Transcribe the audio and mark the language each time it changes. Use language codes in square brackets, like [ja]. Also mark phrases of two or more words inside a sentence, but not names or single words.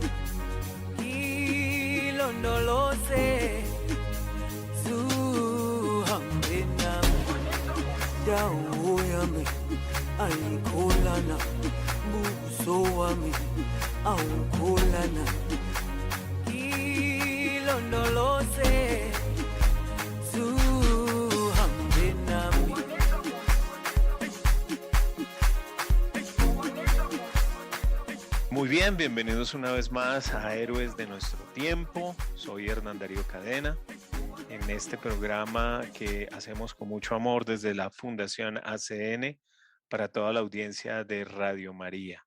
[zu] ilondoloze zuhambe nami dawo yami ayikholana buso wami awukholana ilondoloze [es] Muy bien, bienvenidos una vez más a Héroes de Nuestro Tiempo. Soy Hernán Darío Cadena. En este programa que hacemos con mucho amor desde la Fundación ACN para toda la audiencia de Radio María.